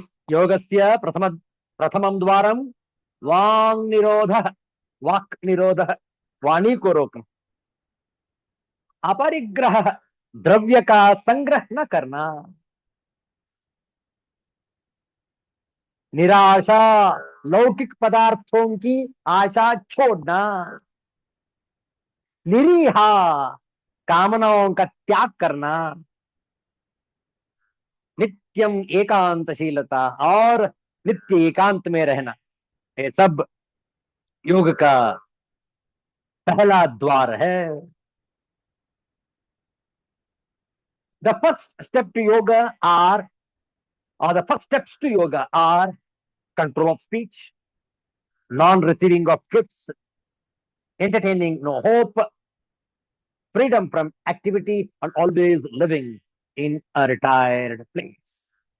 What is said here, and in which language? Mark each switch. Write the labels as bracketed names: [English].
[Sanskrit] ಯೋಗಸ್ಯ ಪ್ರಥಮಂ ದ್ವಾರಂ Wang ನಿರೋಧ, walk ನಿರೋಧ, [Hindi] ವಾಣಿಕೋ ರೋಕ್ನ. अपरिग्रह, द्रव्य का संग्रह न करना. निराशा, लौकिक पदार्थों की आशा छोड़ना. निरीहा, कामनाओं का त्याग करना. नित्यम एकांतशीलता, और नित्य एकांत में रहना. ये सब योग का पहला द्वार है. [English] The first step to yoga are, or the first steps to yoga are control of speech, non-receiving of gifts, entertaining no hope, freedom from activity, and always living in a retired place.